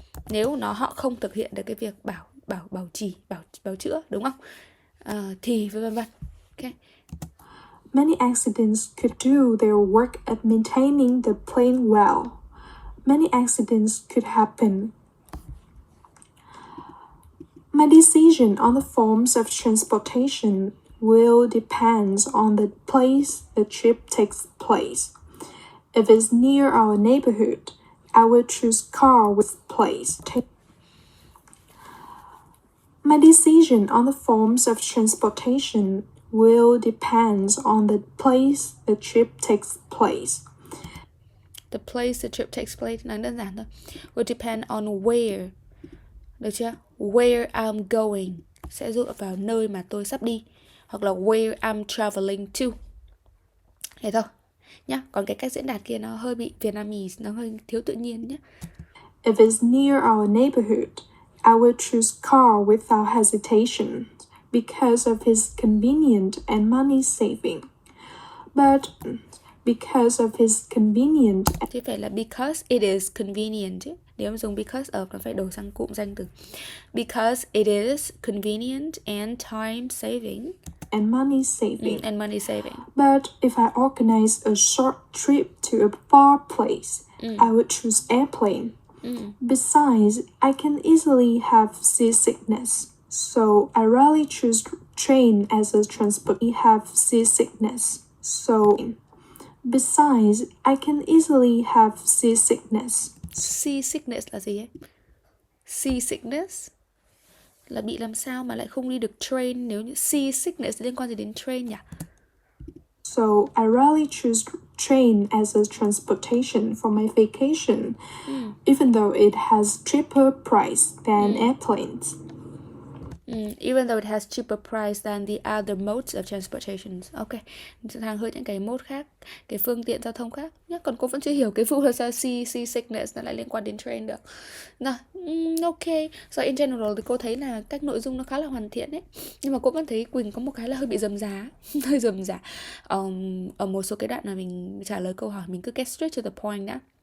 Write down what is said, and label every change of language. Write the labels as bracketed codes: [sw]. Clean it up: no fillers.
[vi] Nếu họ không thực hiện được cái việc bảo trì, bảo chữa, đúng không? Thì vân vân. Okay. [en] Many accidents could do their work at maintaining the plane well. Many accidents could happen. My decision on the forms of transportation will depend on the place the trip takes place. If it's near our neighborhood, I will choose car with place. My decision on the forms of transportation will depend on the place the trip takes place. The place the trip takes place [vi] là đơn giản thôi. [en] Will depend on where. [vi] Được chưa? [en] Where I'm going [vi] sẽ dựa vào nơi mà tôi sắp đi. Hoặc là [en] where I'm traveling to. [vi] Thế thôi nhá. Còn cái cách diễn đạt kia nó hơi bị Vietnamese, nó hơi thiếu tự nhiên nhé. [en] If it's near our neighborhood, I will choose car without hesitation because of its convenient and money saving. But because of its convenient Thì phải là because it is convenient chứ. Nếu mà dùng because of nó phải đổi sang cụm danh từ. Because it is convenient and time saving. and money saving. And money saving. But if I organize a short trip to a far place, I would choose airplane. Besides, I can easily have seasickness, so I rarely choose train as a transport. I have seasickness, so besides, I can easily have seasickness. [vi] Seasickness là gì ấy? Seasickness là bị làm sao mà lại không đi được train, nếu như seasickness liên quan gì đến train nhỉ? [en] So I rarely choose train as a transportation for my vacation, even though it has cheaper price than airplanes. Even though it has cheaper price than the other modes of transportation. [vi] Ok, hàng hơi những cái mode khác, cái phương tiện giao thông khác nhé. Còn cô vẫn chưa hiểu cái vụ là sao seasickness nó lại liên quan đến train được. Nào, ok. [en] So in general [vi] thì cô thấy là các nội dung nó khá là hoàn thiện ấy. Nhưng mà cô vẫn thấy Quỳnh có một cái là hơi bị rườm rà hơi rườm rà. Ở một số cái đoạn mà mình trả lời câu hỏi mình cứ [en] get straight to the point [vi] đã.